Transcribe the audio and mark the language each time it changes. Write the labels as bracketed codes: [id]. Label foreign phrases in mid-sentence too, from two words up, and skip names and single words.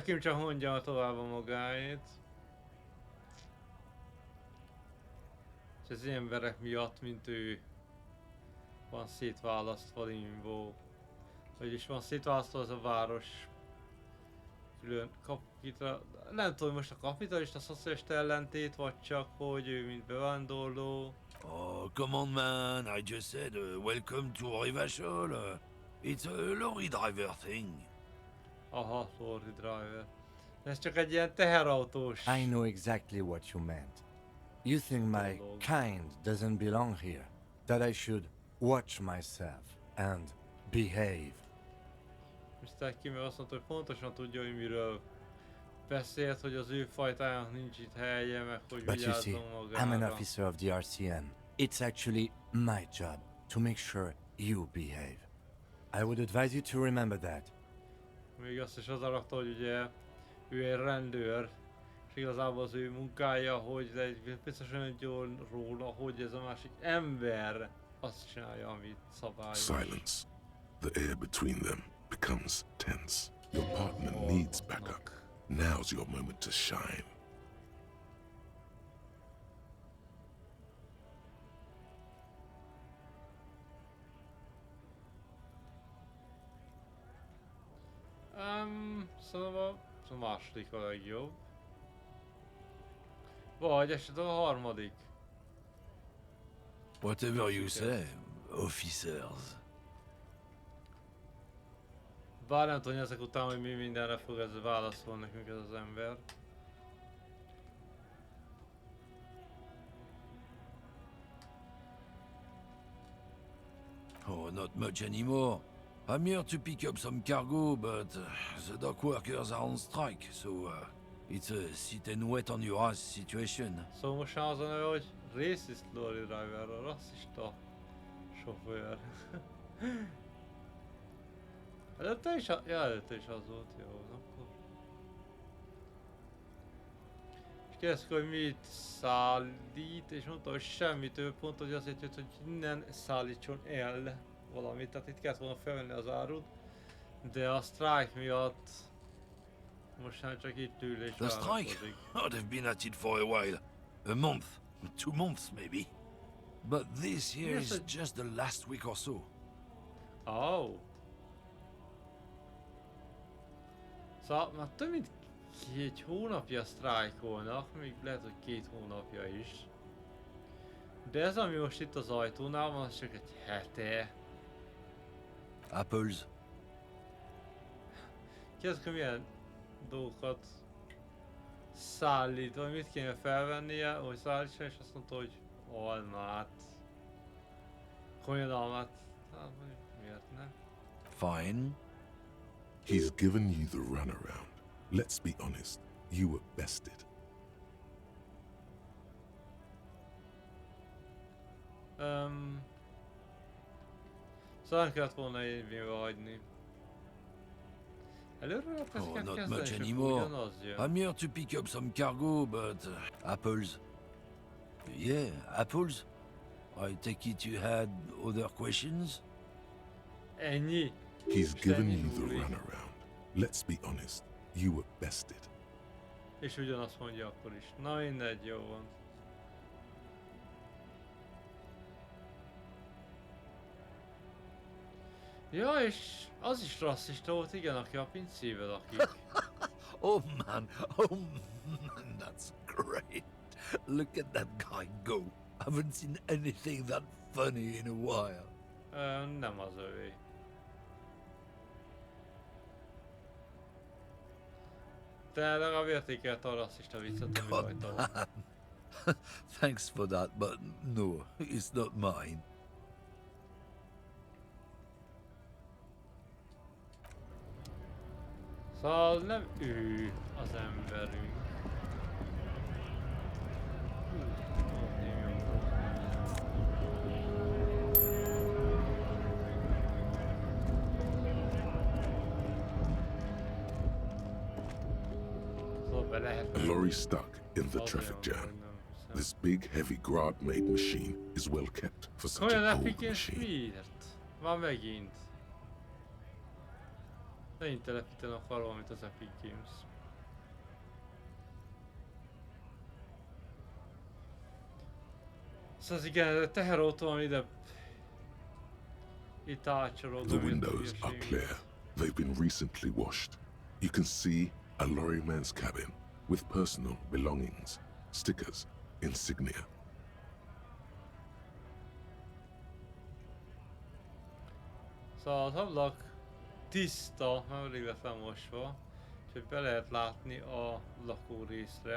[hu] Kim csak mondja tovább a magáét. És az ilyen emberek miatt, mint ő... Van szétválasztva Limbo. Vagyis van szétválasztva az a város... külön nem tudom, most a kapitalista szocialista ellentét, vagy csak, hogy ő mint bevándorló. [en] Oh, come on, man. I just said, welcome to Rivasol. It's a lorry driver thing. Aha, lorry driver. [hu] Ez csak egy ilyen teherautós. [en] I know exactly what you meant. You think my kind doesn't belong here, that I should watch myself and behave. Mr. [hu] Kimmer azt mondta, hogy pontosan tudja, hogy miről beszélt, hogy az ő fajtájának nincs itt helye, meg hogy [en] But you see, [hu] vigyázzon [en] I'm an [hu] magára. [en] officer of the RCM. It's actually my job to make sure you behave. I would advise you to remember that. [hu] Még azt is azzal rakta, hogy ugye ő egy rendőr, és igazából az ő munkája, hogy biztosan róla, hogy ez a másik ember azt csinálja, amit szabályos. [en] Silence. The air between them becomes tense. Your partner needs backup. Now's your moment to shine. [hu] Szóval a második a legjobb. Vagy esetleg a harmadik. [en] Whatever you say, officers. [hu] Bár nem tudom, hogy ezek után, hogy mi mindenre fog ez válaszolni nekünk ez az ember. [en] Oh, not much anymore. I'm here to pick up some cargo, but the dock workers are on strike, so it's a sit and wait on your ass situation. [hu] Szóval most már az a neve, hogy [en] racist lorry driver, [hu] a rasszista sofőr. Előtte is, előtte is az volt, jó, akkor. És kérdeztük, hogy mit szállít, és mondta, hogy semmi több, pont, hogy azért jött, hogy innen szállítson el valamit, tehát itt kellett volna felvenni az árut, de a strike miatt most már csak itt ül és [en] The strike? [hu] várakozik. [en] Oh, they've been at it for a while. A month, 2 months maybe. But this here Yes, is just the last week or so. Oh. [hu] Szóval már több mint 2 hónapja sztrájkolnak, még lehet, hogy 2 hónapja is. De ez, ami most itt az ajtónál van, az csak egy hete. [en] Apples. [hu] Kérdezik, hogy milyen dolgokat szállít, vagy mit kéne felvennie, hogy szállítsa, és azt mondta, hogy almát. Komolyan almát. Hát, miért ne? [en] Fine. He's given you the runaround. Let's be honest, you were bested. [hu] Szóval nem kellett volna érvénybe hagyni. Előre lehet [en] Oh, [hu] ezeket [en] not [hu] kezdeni, [en] much [hu] és [en] anymore. [hu] akkor ugyanaz jön. [en] I'm here to pick up some cargo, but apples. Yeah, apples. I take it you had other questions? [hu] Ennyi? [en] He's [hu] Most [en] given [hu] ennyi [en] you the [hu] múlik. [en] runaround. Let's be honest, you were bested. [hu] És ugyanazt mondja akkor is. Na mindegy, jó van. Ja, és az is rasszista volt, igen, aki a pincébe lakik. [en] Oh man, that's great. Look at that guy go. Haven't seen anything that funny in a while. [hu] Nem az övé. De legalább értékelte a rasszista viccet, ami [en] God, [hu] rajta van. [en] man. Thanks for that, but no, it's not mine. [hu] Szóval nem ő az emberünk. Szóval be lehet. [en] A lorry stuck in the traffic jam. This big, heavy grad-made machine is well kept for such [hu] Olyan [en] an old [hu] Epic és [en] machine. [hu] miért? Már megint. Megint telepítenek arra valamit az Epic Games. Szóval igen, ez a teherautó, ami ide... Itt átcsorog. [en] The windows are clear. They've been recently washed. You can see a lorryman's cabin with personal belongings, stickers, insignia. [hu] Szóval az ablak tiszta, nem elég lett lemosva, úgyhogy be lehet látni a lakórészre.